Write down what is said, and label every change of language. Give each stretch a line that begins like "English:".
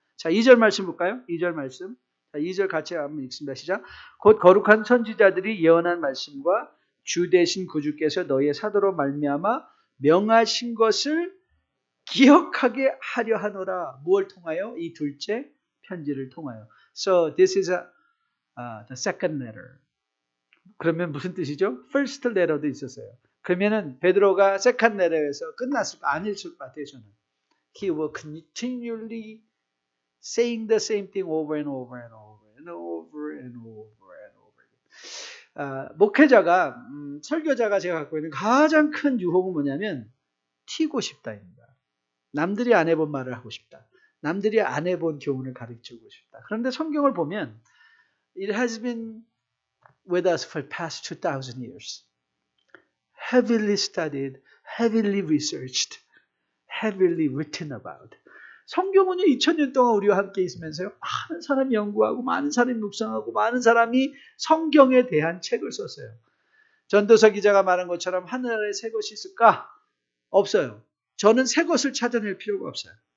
Korean: 자, 2절 말씀 볼까요? 2절 말씀. 자, 2절 같이 한번 읽습니다. 시작. 곧 거룩한 선지자들이 예언한 말씀과 주 되신 구주께서 너희의 사도로 말미암아 명하신 것을 기억하게 하려 하노라. 무엇을 통하여? 이 둘째 편지를 통하여.
English: So this is the second letter.
Korean: 그러면 무슨 뜻이죠? First letter도 있었어요. 그러면은 베드로가 second letter에서 끝났을 거 아니었을 것 같아요. 저는.
English: He will continually saying the same thing over and over and over and over and over and over.
Korean: 목회자가 설교자가 제가 갖고 있는 가장 큰 유혹은 뭐냐면 튀고 싶다입니다. 남들이 안 해본 말을 하고 싶다. 남들이 안 해본 교훈을 가르치고 싶다. 그런데 성경을 보면
English: It has been with us for past 2,000 years. Heavily studied, heavily researched, heavily written about.
Korean: 성경은요 2000년 동안 우리와 함께 있으면서요 많은 사람이 연구하고 많은 사람이 묵상하고 많은 사람이 성경에 대한 책을 썼어요. 전도서 기자가 말한 것처럼 하늘에 새 것이 있을까? 없어요. 저는 새 것을 찾아낼 필요가 없어요.